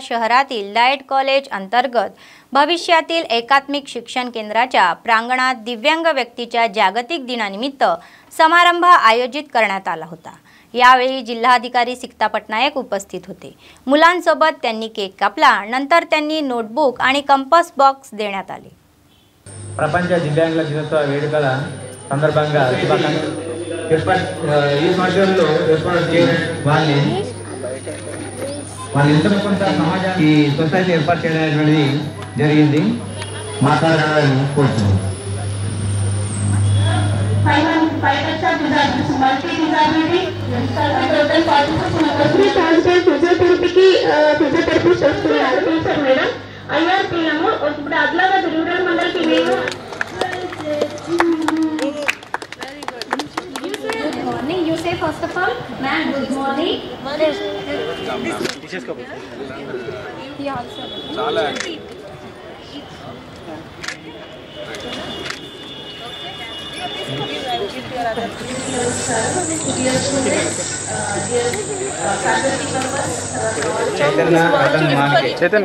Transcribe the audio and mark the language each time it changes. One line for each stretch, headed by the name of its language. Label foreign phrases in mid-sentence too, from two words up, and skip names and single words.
Marathi: शहरातील लाईट कॉलेज अंतर्गत भविष्यातील एकात्मिक शिक्षण केंद्राच्या प्रांगणात दिव्यांग व्यक्तीच्या जागतिक दिनानिमित्त समारंभ आयोजित करण्यात आला होता. यावेळी जिल्हाधिकारी सिक्ता पटनायक उपस्थित होते. मुलांसोबत त्यांनी केक कापला. नंतर त्यांनी नोटबुक आणि कंपास बॉक्स देण्यात आले.
Telugu: ప్రపంచ దివ్యాంగుల దినోత్సవ వేడుకల సందర్భంగా ఈ సంవత్సరంలో వాళ్ళిద్దరూ కొంత సమాజానికి సొసైటీ ఏర్పాటు చేయడం అనేటువంటిది జరిగింది. మాట్లాడాలని కోరుతున్నాను. ఇప్పుడు ఆదిలాబాద్ రూరల్ మండలికి మేము morning.
English: You say first of all, ma'am, good morning. Teachers come. Yeah, also. Chala. Chaitanya.